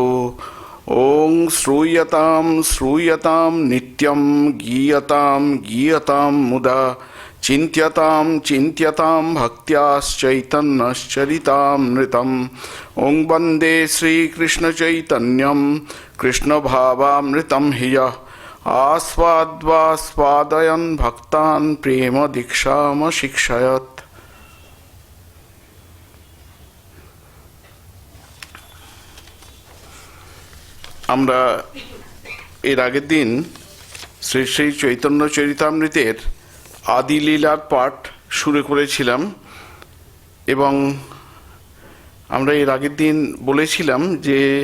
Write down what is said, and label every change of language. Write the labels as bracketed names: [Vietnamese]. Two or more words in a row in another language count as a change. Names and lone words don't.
[Sanskrit] ॐ श्रूयतां श्रूयतां नित्यं गीयतां गीयतां मुदा चिन्त्यतां चिन्त्यतां भक्त्याश्चैतन्यश्चरितामृतम्। ॐ वन्दे श्रीकृष्णचैतन्यं कृष्णभावामृतं हि यः आस्वाद्वास्वादयन् भक्तान् प्रेम दीक्षामशिक्षयत्। [Bangla] আমরা এর আগের দিন শ্রী শ্রী চৈতন্য চরিতামৃতের আদি লীলার পাঠ শুরু করেছিলাম এবং আমরা এর আগের দিন বলেছিলাম যে